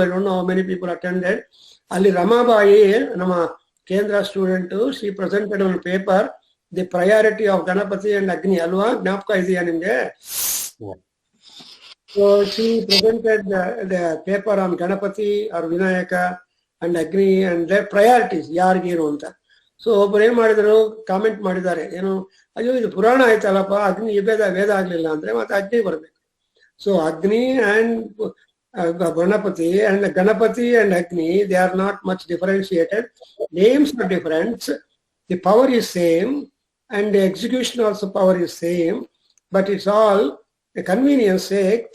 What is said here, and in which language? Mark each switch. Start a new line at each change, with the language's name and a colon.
English: I don't know how many people attended. Ali Ramabai, nama Kendra student, she presented on paper the priority of Ganapati and Agni.
Kannada: Alva gnapka idiya nimge?
English: So she presented the paper on Ganapati or Vinayaka and Agni and their priorities,
Kannada: ಯಾರಿಗಿರು ಅಂತ. So ಒಬ್ಬರು ಏನ್ ಮಾಡಿದ್ರು, comment ಮಾಡಿದ್ದಾರೆ, ಏನು ಅಯ್ಯೋ ಇದು ಪುರಾಣ ಆಯ್ತಲ್ಲಪ್ಪ, ಅಗ್ನಿ ವೇದ ಆಗ್ಲಿಲ್ಲ ಅಂದ್ರೆ ಮತ್ತೆ ಅಗ್ನಿ ಬರ್ಬೇಕು.
English: So Agni and Ganapati and Agni, they are not much differentiated. Names are different. The power is same and the execution also power is same, but it's all a convenience sake.